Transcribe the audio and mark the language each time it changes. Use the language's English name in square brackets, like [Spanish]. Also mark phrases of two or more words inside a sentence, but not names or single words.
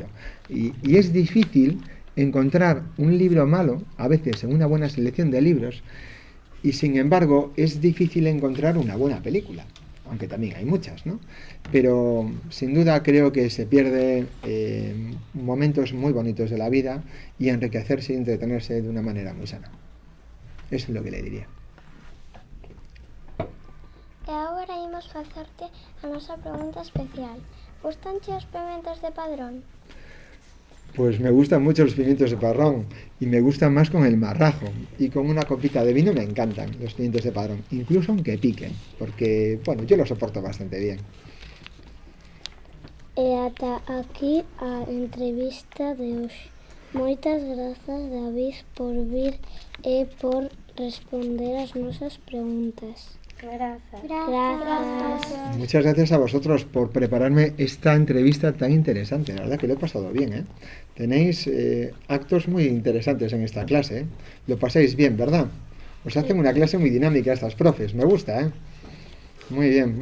[Spanish] Y es difícil encontrar un libro malo, a veces en una buena selección de libros, y sin embargo es difícil encontrar una buena película, aunque también hay muchas, ¿no? Pero sin duda creo que se pierde momentos muy bonitos de la vida y enriquecerse y entretenerse de una manera muy sana. Eso es lo que le diría. [Galician] E agora imos facerte a nosa pregunta especial. Gustanche os pementos de Padrón? [Spanish] Pues me gustan mucho los pimientos de Padrón y me gustan más con el marrajo y con una copita de vino me encantan los pimientos de Padrón, incluso aunque piquen, porque bueno, yo los soporto bastante bien. [Galician] E ata aquí a entrevista de hoxe. Moitas grazas, David, por vir e por responder as nosas preguntas. Grazas. [Spanish] Gracias. Muchas gracias a vosotros por prepararme esta entrevista tan interesante. La verdad que lo he pasado bien, ¿eh? Tenéis actos muy interesantes en esta clase, ¿eh? Lo pasáis bien, ¿verdad? Os hacen una clase muy dinámica estas profes. Me gusta, ¿eh? Muy bien.